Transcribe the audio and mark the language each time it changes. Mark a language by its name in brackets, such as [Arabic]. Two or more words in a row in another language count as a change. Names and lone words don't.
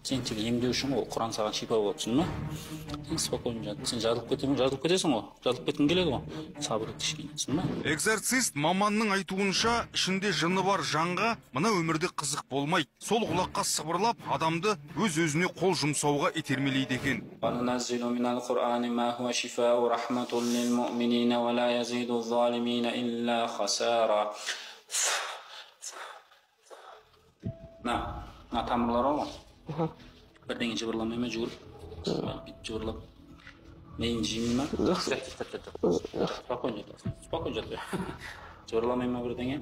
[Kazakh] сен тек емдеу үшін ол құран саған шипа болып түсін сен спокойно жат, сен жазылып кетесің ғой, жазылып кеткің келеді ғой, сабыр ет кішкене, түсін ба? Экзорцист маманның айтуынша, ішінде жыны бар жанға мына өмірде қызық болмайды. Сол құлаққа сыбырлап, адамды өз-өзіне қол жұмсауға итермелейді екен. [Arabic] وَنُنَزِّلُ مِنَ الْقُرْآنِ مَا هُوَ شِفَاءٌ وَرَحْمَةٌ لِلْمُؤْمِنِينَ وَلَا يَزِيدُ الظَّالِمِينَ إِلَّا خَسَارًا. [Kazakh] Мына тамырлар ғой. Бірдеңе жыбырламай ма жүгіріп? Жыбырлап. Мейін жеймей ма? Спокойно жат. Жыбырламай ма бірдеңе?